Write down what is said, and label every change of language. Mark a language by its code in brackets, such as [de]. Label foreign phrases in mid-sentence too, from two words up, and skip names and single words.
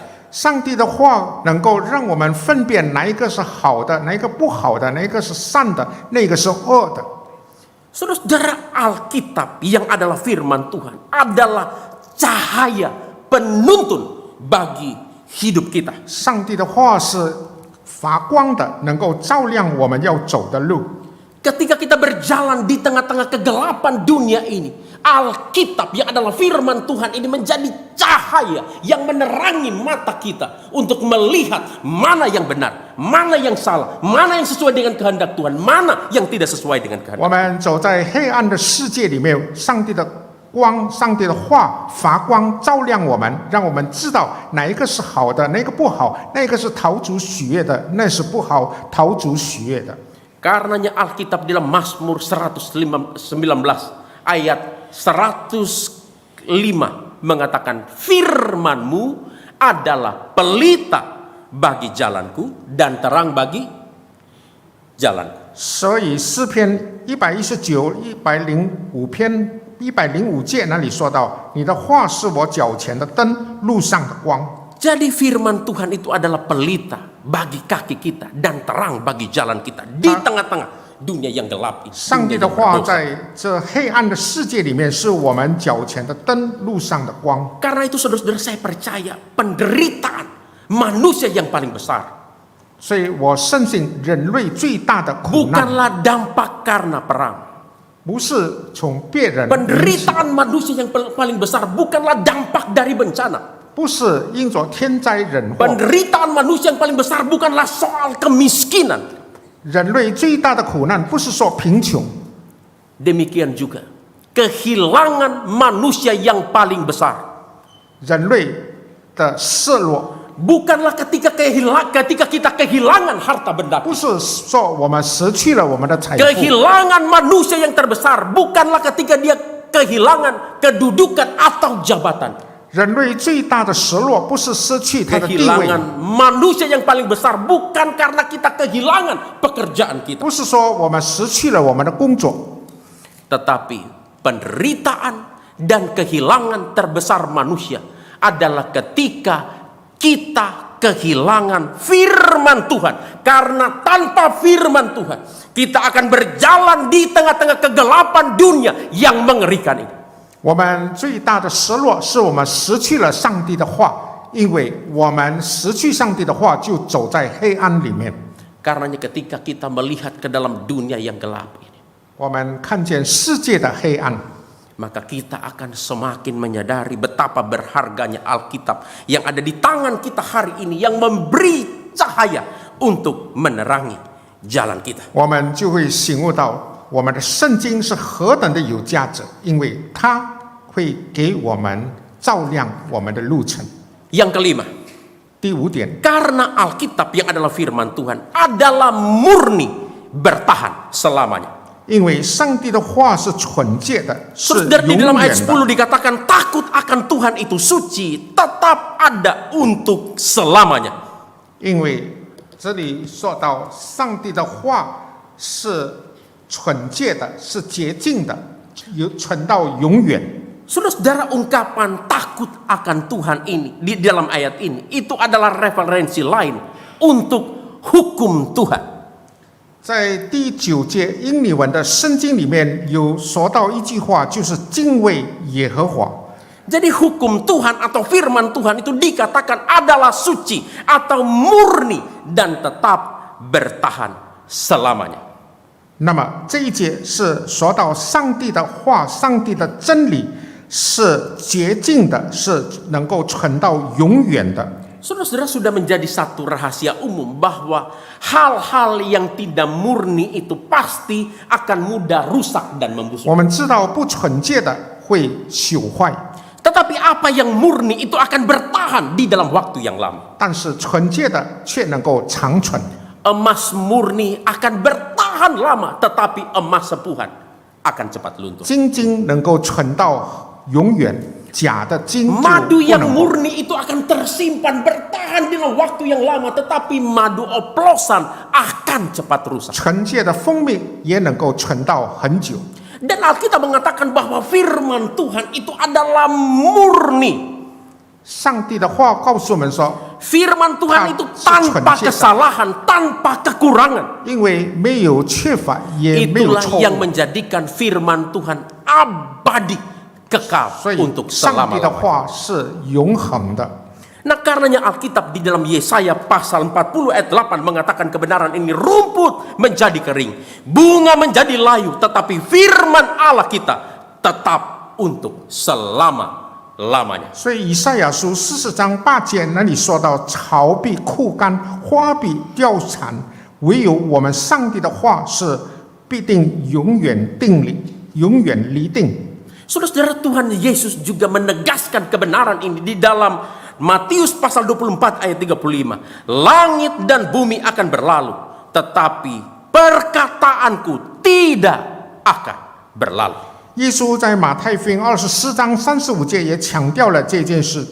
[zh] 上帝的话能够让我们分辨哪一个是好的，哪一个不好的，哪一个是善的，那个是恶的。 [id] Saudara-saudara, Alkitab yang adalah firman Tuhan adalah cahaya penuntun bagi hidup kita. [zh] 上帝的话是发光的，能够照亮我们要走的路。 [id] Ketika kita berjalan di tengah-tengah kegelapan dunia ini, Alkitab yang adalah firman Tuhan ini menjadi cahaya yang menerangi mata kita untuk melihat mana yang benar, mana yang salah, mana yang sesuai dengan kehendak Tuhan, mana yang tidak sesuai dengan kehendak. [zh] 我们走在黑暗的世界里面，上帝的光，上帝的话发光照亮我们，让我们知道哪一个是好的，哪一个不好，那个是讨主喜悦的，那是不好讨主喜悦的。 [id] Karenanya Alkitab dalam Mazmur 119 ayat 105 mengatakan firman-Mu adalah pelita bagi jalanku dan terang bagi jalanku. [zh] 所以诗篇119、105篇、105节那里说到，你的话是我脚前的灯，路上的光。 [id] Jadi firman Tuhan itu adalah pelita bagi kaki kita dan terang bagi jalan kita di tengah-tengah dunia yang gelap ini. [zh] 上帝的话在这黑暗的世界里面，是我们脚前的灯，路上的光。 [id] Karena itu saudara-saudara saya percaya penderitaan manusia yang paling besar [zh] 所以我深信人类最大的苦难， [id] bukanlah dampak karena perang. [zh] 不是从别人引起， [id] Penderitaan manusia yang paling besar bukanlah dampak dari bencana. [zh] 不是因着天灾人祸。 [id] Penderitaan manusia yang paling besar bukanlah soal kemiskinan. [zh] 人类最大的苦难不是说贫穷， [id] Demikian juga kehilangan manusia yang paling besar [zh] 人类的失落， [id] bukanlah ketika kita kehilangan harta benda. [zh] 不是说我们失去了我们的财富。 [id] Kehilangan manusia yang terbesar bukanlah ketika dia kehilangan kedudukan atau jabatan. [zh] 人类最大的失落不是失去他的地位， [id] Kehilangan manusia yang paling besar bukan karena kita kehilangan pekerjaan kita, [zh] 不是说我们失去了我们的工作， [id] tetapi penderitaan dan kehilangan terbesar manusia adalah ketika kita kehilangan firman Tuhan. Karena tanpa firman Tuhan kita akan berjalan di tengah-tengah kegelapan dunia yang mengerikan ini. [zh] 我们最大的失落是我们失去了上帝的话，因为我们失去上帝的话，就走在黑暗里面。 [id] Karenanya ketika kita melihat ke dalam dunia yang gelap ini, [zh] 我们看见世界的黑暗， [id] maka kita akan semakin menyadari betapa berharganya Alkitab yang ada di tangan kita hari ini, yang memberi cahaya untuk menerangi jalan kita. [zh] 我们就会醒悟到，我们的圣经是何等的有价值，因为它会给我们照亮我们的路程。 [id] Yang kelima, [zh] 第5点， [id] karena Alkitab yang adalah firman Tuhan adalah murni bertahan selamanya. [zh] 因为上帝的话是纯洁的，是 [id] Saudara, di [zh] 永 [id] dalam ayat [zh] 远 [id] 10 [zh] 的。 [id] dikatakan takut akan Tuhan itu suci, tetap ada untuk selamanya. [zh] 因为这里说到上帝的话是纯洁的，是洁净的，存到永远。 [id] Saudara-saudara, ungkapan takut akan Tuhan ini di dalam ayat ini itu adalah referensi lain untuk hukum Tuhan. [zh] 在第9节英语文的圣经里面有说到一句话，就是敬畏耶和华。 [id] Jadi hukum Tuhan atau firman Tuhan itu dikatakan adalah suci atau murni dan tetap bertahan selamanya. [zh] 那么这一节是说到上帝的话，上帝的真理是洁净的，是能够存到永远的。 [id] Saudara-saudara, sudah menjadi satu rahasia umum bahwa hal-hal yang tidak murni itu pasti akan mudah rusak dan membusuk. [zh] 我们知道不纯洁的会朽坏， [id] Tetapi apa yang murni itu akan bertahan di dalam waktu yang lama. [zh] 但是纯洁的却能够长存。 [id] Emas murni akan bertahan lama, tetapi emas sepuhan akan cepat luntur. [zh] 金金能够存到永远，假的金就 [id] Madu [zh] 不 [id] yang [zh] 能。 [id] murni itu akan tersimpan bertahan dalam waktu yang lama, tetapi madu oplosan akan cepat rusak. [zh] 纯洁的蜂蜜也能够存到很久。 [id] Dan Alkitab mengatakan bahwa firman Tuhan itu adalah murni. [zh] 上帝的话告诉我们说， [id] Firman Tuhan itu tanpa kesalahan, tanpa kekurangan. [zh] 因为没有缺乏，也没有 [id] Itulah [zh] 错 [id] yang [zh] 误， [id] menjadikan firman Tuhan abadi, kekal [zh] 所以 [id] untuk [zh] 上帝的 [id] selama-lamanya. [zh] 话是永恒的。 [id] Nah, karenanya Alkitab di dalam Yesaya pasal 40 ayat 8 mengatakan kebenaran ini, rumput menjadi kering, bunga menjadi layu, tetapi firman Allah kita tetap untuk selama-lamanya. [zh] 所以以赛亚书40章8节那里说到，草必枯干，花必凋残，唯有我们上帝的话是必定永远定理，永远立定。 [id] Saudara-saudara, Tuhan Yesus juga menegaskan kebenaran ini di dalam Matius pasal 24 ayat 35. Langit dan bumi akan berlalu, tetapi perkataanku tidak akan berlalu. [zh] 耶稣在马太福音24章35节也强调了这件事。